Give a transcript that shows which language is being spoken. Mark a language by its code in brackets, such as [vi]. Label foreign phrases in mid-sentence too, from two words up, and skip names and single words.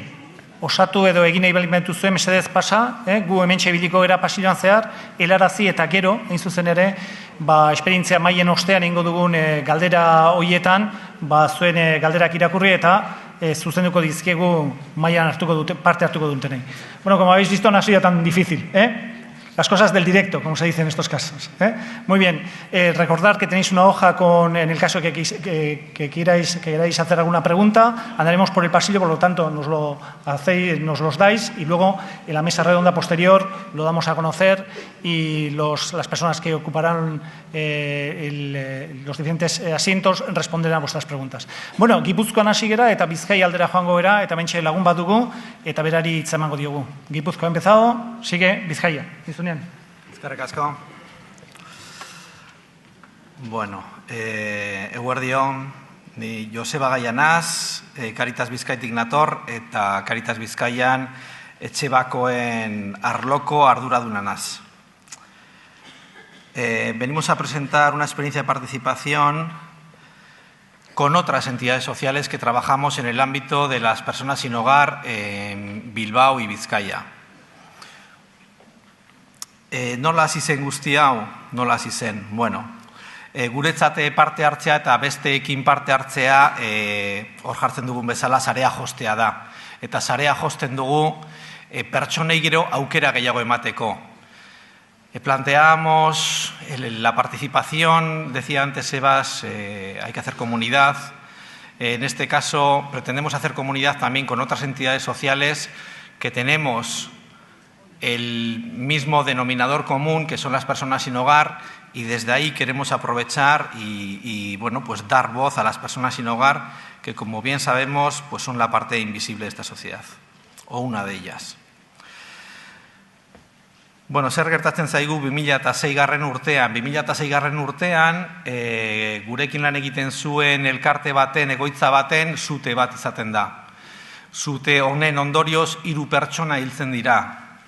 [eu] Osatu edo egin nahi balimentu zuen, mesedez pasa, gu hementxe biliko gara pasilloan zehar, helarazi eta gero, hain zuzen ere, esperientzia maien ostean ingo dugun galdera hoietan, zuen galderak irakurri eta zuzenduko dizkiegu maian parte hartuko dutenei. [es] Bueno, como habéis visto, no ha sido tan difícil, Las cosas del directo, como se dice en estos casos. Muy bien, recordar que tenéis una hoja en el caso que queráis hacer alguna pregunta, andaremos por el pasillo, por lo tanto nos los dais y luego en la mesa redonda posterior lo damos a conocer y las personas que ocuparán los diferentes asientos responderán a vuestras preguntas. [eu] Bueno, Gipuzkoan hasi gera eta Bizkaia aldera joango gera eta mentxe lagun bat dugu eta berari hitza emango diogu. [es] Gipuzkoa ha empezado, sigue Bizkaia. [eu] Eskerrik asko. Bueno, eguerdion, ni Joseba Gaianaz, Caritas Bizkaitik nator, eta Caritas Bizkaian etxe bakoen arloko arduraduna naz. [es] Venimos a presentar una experiencia de participación con otras entidades sociales que trabajamos en el ámbito de las personas sin hogar en Bilbao y Bizkaia. [eu] Nola hasi zen guzti hau, nola hasi zen? Bueno, guretzat parte hartzea eta besteekin parte hartzea hor jartzen dugun bezala sarea jostea da. Eta sarea josten dugu pertsonei gero aukera gehiago emateko. [es] Planteamos la participación, decía antes Sebas, hay que hacer comunidad. En este caso pretendemos hacer comunidad también con otras entidades sociales que tenemos el mismo denominador común, que son las personas sin hogar, y desde ahí queremos aprovechar y bueno, pues dar voz a las personas sin hogar, que como bien sabemos, pues son la parte invisible de esta sociedad, o una de ellas. [eu] Bueno, zer gertatzen zaigu 2006 urtean. 2006 urtean, gurekin lan egiten zuen elkarte baten, egoitza baten, sute bat izaten da. Sute honen ondorioz 3 pertsona hiltzen dira.